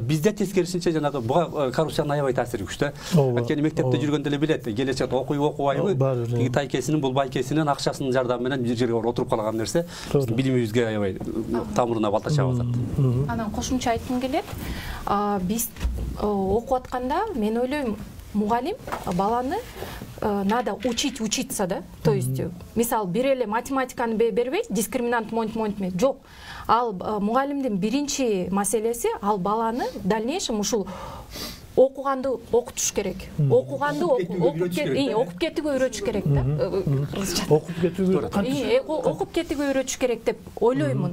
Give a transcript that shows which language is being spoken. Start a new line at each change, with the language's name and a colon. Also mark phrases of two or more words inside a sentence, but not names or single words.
Kyrgyz: Бизде тескерисинче жанагы буга коррупциянын аябай таасири күчтүү. Анткени мектепте жүргөндө эле билет, келечекте окуйбы, тиги тайкесинин, бул байкесинин акчасынын жардамы менен бир жерге отуруп калган нерсе билимибизге аябай тамырына балта чабып атат. Анан кошумча айткым келет. Биз окуп атканда мен ойлойм, мугалим баланы
Russian: надо учиться,
Kyrgyz: да? То есть, мисал, бир эле математиканы бербейт, дискриминант монтме. Жок. Ал мугалимдин биринчи маселеси ал баланы дальнейшем ушул окуганды окутуш керек. Окуганды окуп кетүүгө үйрөтүш керек да. Окуп кетүүгө үйрөтүш керек деп ойлоймун.